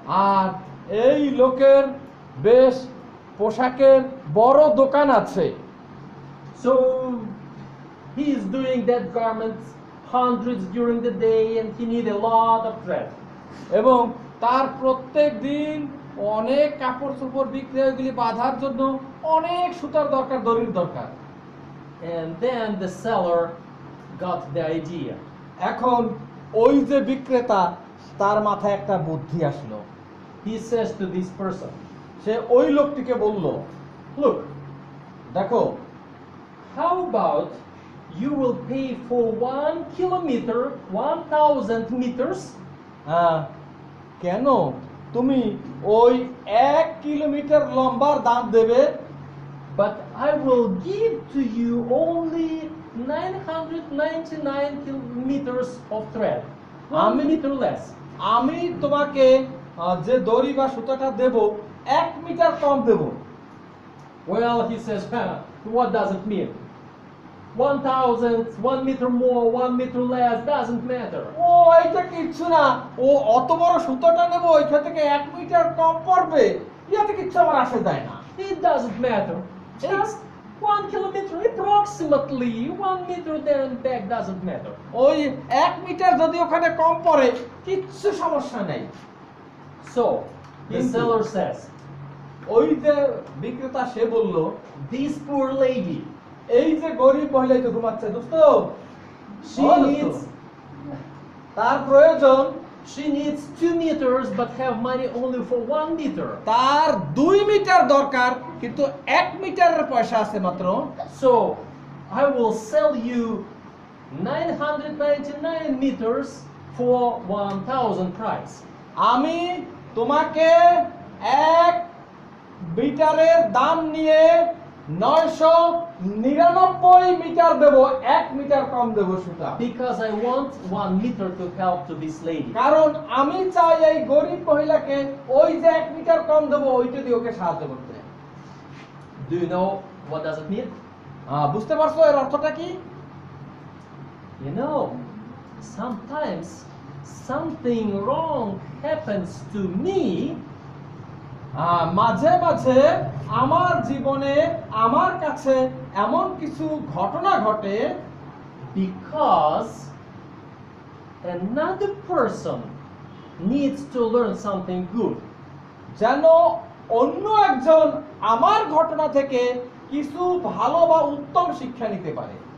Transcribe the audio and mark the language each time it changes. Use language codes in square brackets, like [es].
[bn] আর এই লোকের বেশ পোশাকের বড় দোকান আছে। [en] So he is doing that garment hundreds during the day and he need a lot of thread. [bn] এবং তার প্রত্যেক দিন অনেক কাপড় চোপড় বিক্রি হয়েগুলি বাঁধার জন্য অনেক সুতার দরকার, দড়ির দরকার। [en] And then the seller got the idea. [bn] এখন ওই যে বিক্রেতা, তার মাথায় একটা বুদ্ধি আসলো। [en] He says to this person, [bn] সে ওই লোকটিকে বলল, [en] look, [bn] দেখো, [en] how about you will pay for 1 kilometer, 1000 meters? [bn] কেন তুমি ওই 1 কিলোমিটার লম্বার দাম দেবে, [en] But I will give to you only 999 meters of thread. 1 meter less. [bn] আমি তোমাকে যে দড়ি বা সুতাটা দেব 1 metre com Dev. [en] Well, he says, what does it mean? 1000, 1 meter more, 1 meter less, doesn't matter. [bn] ও এইটা কিচ্ছু না, ও অত বড় সুতাটা নেব ওইখান থেকে 1 মিটার কম পড়বে, ইয়াতে কিচ্ছু আমার আসে যায় না। [en] It doesn't matter. Just 1 kilometer, approximately 1 meter there and back doesn't matter. [bn] ওই 1 মিটার যদি ওখানে কম পড়ে কিচ্ছু সমস্যা নেই। [en] So, the [bn] কিন্তু- [en] seller says, [bn] ওই যে বিক্রেতা সে বলল, [en] this poor lady, [bn] এই যে গরিব মহিলা যে ঘুমাচ্ছে দোস্ত, [en] she [bn] ও দোস্ত, [en] needs [bn] তার প্রয়োজন, [en] she needs 2 meters but have money only for 1 meter. [bn] তার 2 মিটার দরকার কিন্তু 1 মিটারের পয়সা আছে মাত্র। [en] So, I will sell you 999 meters for 1000 price. [bn] আমি তোমাকে 1 মিটারের দাম নিয়ে 999 মিটার দেব, 1 মিটার কম দেব সুতা। [en] Because I want 1 meter to help to this lady. [bn] কারণ আমি চাই এই গরিব মহিলাকে ওই যে 1 মিটার কম দেব ওইটা দিয়ে ওকে সাহায্য করতে। [en] Do you know what does it mean? [bn] বুঝতে পারছো এর অর্থটা কি? [en] You know, sometimes something wrong happens to me [bn] মাঝে মাঝে আমার জীবনে আমার কাছে এমন কিছু ঘটনা ঘটে [en] because another person needs to learn something good. [bn] যেন অন্য একজন আমার ঘটনা থেকে কিছু ভালো বা উত্তম শিক্ষা নিতে পারে।